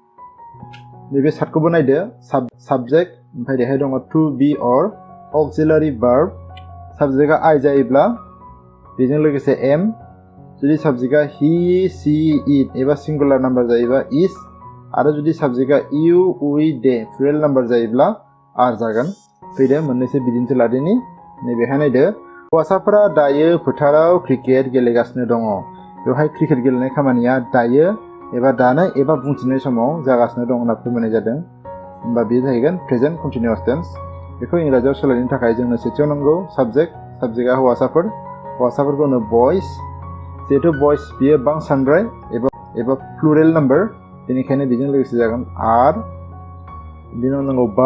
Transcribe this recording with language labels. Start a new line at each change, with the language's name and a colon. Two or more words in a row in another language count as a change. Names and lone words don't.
Bodo: नैबे सार्टखौबो नायदो साबजेक्ट ओमफ्राय बेहाय दङ
English: to be or auxiliary verb
Bodo: साबजेक्टआ I जायोब्ला बेजों लोगोसे M जुदि साबजेक्टआ
English: he, she, it
Bodo: एबा
English: singular number
Bodo: जायोबा is आरो जुदि साबजेक्टआ
English: you, we, they plural number
Bodo: जायोब्ला R जागोन फैदो मोननैसो बिदिन्थि लादिनि नैबेहाय नायदो हौवासाफोरा दायो फोथाराव क्रिकेट गेलेगासिनो दङ बेवहाय क्रिकेट गेलेनाय खामानिया दायो एबा दानो एबा बुंथिनाय समाव जागासिनो दं होनना फोरमायनाय जादों होमबा बेयो जाहैगोन
English: present continuous tense
Bodo: बेखौ इंराजियाव सोलायनो थाखाय जोंनो सेथियाव नांगौ साबजेक्टआ हौवासाफोरखौ होनो बयस जिहेतु बयस बियो बांसानद्राय एबा
English: plural number
Bodo: बेनिखायनो बेजों लोगोसे जागोन R बिनि उनाव नांगौ